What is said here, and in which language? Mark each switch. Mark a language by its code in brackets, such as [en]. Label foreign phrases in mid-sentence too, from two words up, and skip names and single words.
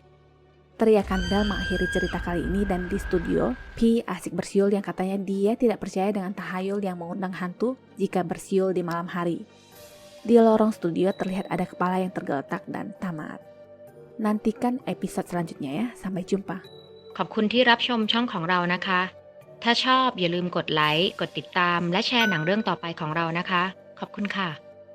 [id] Teriakan Belle mengakhiri cerita kali ini dan di studio, P asik bersiul yang katanya dia tidak percaya dengan tahayul yang mengundang hantu jika bersiul di malam hari. Di lorong studio terlihat ada kepala yang tergeletak dan tamat. Nantikan episode selanjutnya ya, sampai jumpa. [th] ขอบคุณที่รับชมช่องของเรานะคะ ถ้าชอบอย่าลืมกดไลค์ กดติดตาม และแชร์หนังเรื่องต่อไปของเรานะคะ ขอบคุณค่ะ